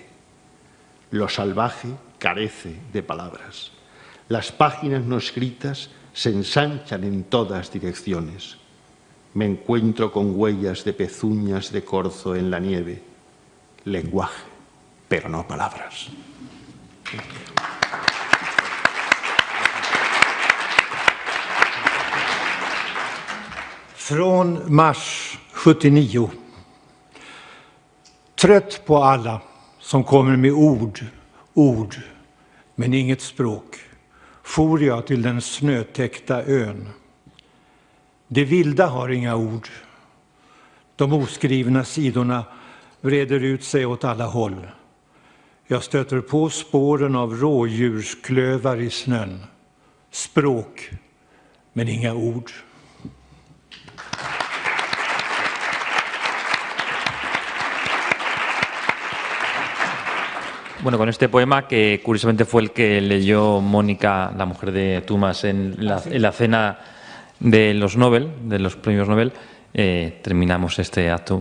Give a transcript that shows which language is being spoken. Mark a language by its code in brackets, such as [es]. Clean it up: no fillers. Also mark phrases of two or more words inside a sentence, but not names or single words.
[es] Lo salvaje carece de palabras. Las páginas no escritas se ensanchan en todas direcciones. Me encuentro con huellas de pezuñas de corzo en la nieve. Lenguaje, pero no palabras. [sv] Från mars 79. Trött på alla som kommer med ord, men inget språk, for jag till den snötäckta ön. Det vilda har inga ord. De oskrivna sidorna breder ut sig åt alla håll. Jag stöter på spåren av rådjursklövar i snön. Språk, men inga ord. [es] Bueno, con este poema, que curiosamente fue el que leyó Mónica, la mujer de Thomas, en la cena de los Nobel, de los premios Nobel, terminamos este acto.